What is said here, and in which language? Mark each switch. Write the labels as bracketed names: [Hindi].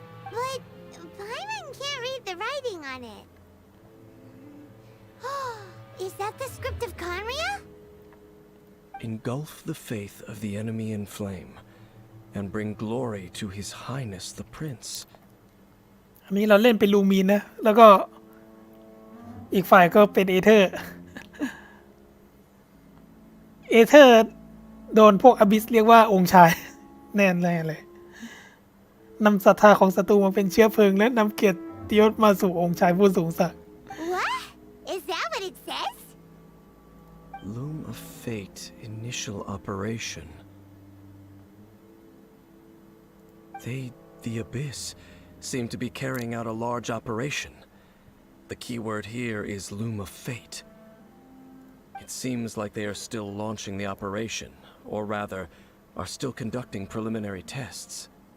[English] But Paimon can't read the writing on it. Is that the script of Canria? Engulf the faith of the enemy in flame, and bring glory to His Highness the Prince. [Thai] อันนี้เราเล่นเป็นลูมีนนะ แล้วก็อีกฝ่ายก็เป็นเอเธอร์ เอเธอร์โดนพวกอบิสเรียกว่าองค์ชาย แน่เลยนำศรัทธาของศัตรูมาเป็นเชื้อเพลิงและนำเกียรติยศมาสู่องค์ชายผู้สูงศักดิ์ [English] What? Is that what it says? Loom of Fate initial operation. The Abyss, seem to be carrying out a large operation. The key word here is Loom of Fate. It seems like they are still launching the operation, or rather, are still conducting preliminary tests.